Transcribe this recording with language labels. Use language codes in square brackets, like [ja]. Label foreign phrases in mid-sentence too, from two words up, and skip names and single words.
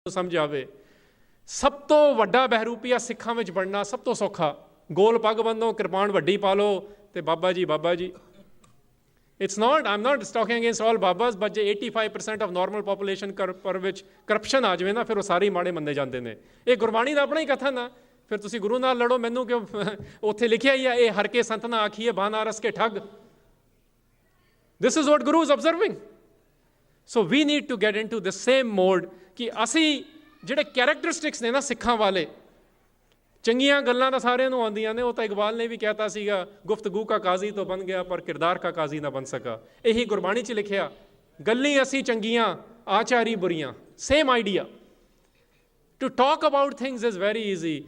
[pa] ਸਮਝ ਆਵੇ। ਸਭ ਤੋਂ ਵੱਡਾ ਬਹਿਰੂਪੀਆ ਸਿੱਖਾਂ ਵਿੱਚ ਬਣਨਾ ਸਭ ਤੋਂ ਸੌਖਾ। ਗੋਲ ਪੱਗ ਬੰਨੋ, ਕਿਰਪਾਨ ਵੱਡੀ ਪਾ ਲਓ ਤੇ ਬਾਬਾ ਜੀ ਬਾਬਾ ਜੀ। [en] It's not, I'm not talking against all babas, but [pa] ਜੇ 85% [en] of normal population [pa] ਪਰ ਵਿੱਚ ਕਰਪਸ਼ਨ ਆ ਜਾਵੇ ਨਾ, ਫਿਰ ਉਹ ਸਾਰੇ ਮਾੜੇ ਮੰਨੇ ਜਾਂਦੇ ਨੇ। ਇਹ ਗੁਰਬਾਣੀ ਦਾ ਆਪਣਾ ਹੀ ਕਥਨ ਆ। ਫਿਰ ਤੁਸੀਂ ਗੁਰੂ ਨਾਲ ਲੜੋ, ਮੈਨੂੰ ਕਿਉਂ? ਉੱਥੇ ਲਿਖਿਆ ਹੀ ਆ, ਇਹ ਹਰ ਕੇ ਸੰਤ ਨਾ ਆਖੀਏ ਬਾਨਾਰਸ ਕੇ ਠੱਗ। [en] This is what Guru is observing. So we need to get into the same mode [pa] ਕਿ ਅਸੀਂ ਜਿਹੜੇ ਕੈਰੈਕਟਰਿਸਟਿਕਸ ਨੇ ਨਾ ਸਿੱਖਾਂ ਵਾਲੇ, ਚੰਗੀਆਂ ਗੱਲਾਂ ਤਾਂ ਸਾਰਿਆਂ ਨੂੰ ਆਉਂਦੀਆਂ ਨੇ। ਉਹ ਤਾਂ ਇਕਬਾਲ ਨੇ ਵੀ ਕਹਿਤਾ ਸੀਗਾ, [ur] گفتگو کا قاضی تو بن گیا پر کردار کا قاضی نہ بن سکا. [pa] ਇਹੀ ਗੁਰਬਾਣੀ 'ਚ ਲਿਖਿਆ, ਗੱਲੀ ਅਸੀਂ ਚੰਗੀਆਂ ਆਚਾਰੀ ਬੁਰੀਆਂ। [en] Same idea. To talk about things is very easy.